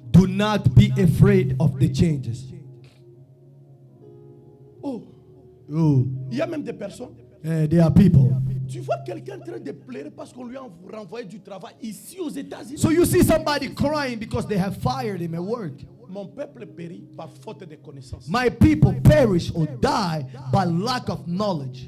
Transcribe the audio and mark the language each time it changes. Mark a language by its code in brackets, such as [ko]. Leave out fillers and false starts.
[en] Do not be afraid of the changes. Oh. [fr] Il y a même des personnes. [en] There are people. [fr] Tu vois quelqu'un en train de pleurer parce qu'on lui a renvoyé du travail ici aux États-Unis. [en] So you see somebody crying because they have fired him at work. [fr] Mon peuple périt par faute de connaissance. [en] My people perish or die by lack of knowledge.